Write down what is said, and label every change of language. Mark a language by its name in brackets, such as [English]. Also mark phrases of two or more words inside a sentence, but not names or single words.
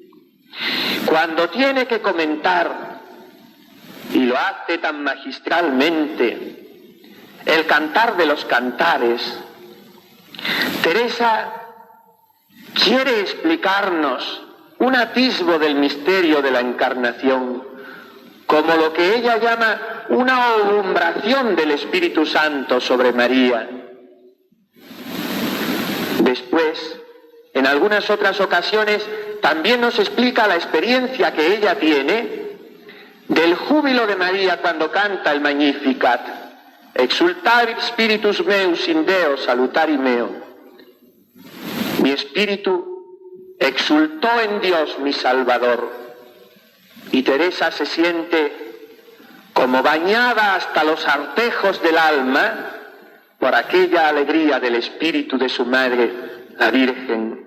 [Spanish] Cuando tiene que comentar, y lo hace tan magistralmente, el Cantar de los Cantares, Teresa quiere explicarnos un atisbo del misterio de la Encarnación, como lo que ella llama una alumbración del Espíritu Santo sobre María. Después, en algunas otras ocasiones, también nos explica la experiencia que ella tiene del júbilo de María cuando canta el Magnificat. [Latin] Exultavit spiritus meus in Deo salutari meo. [Spanish] Mi espíritu exultó en Dios mi Salvador. Y Teresa se siente como bañada hasta los artejos del alma por aquella alegría del espíritu de su madre, la Virgen.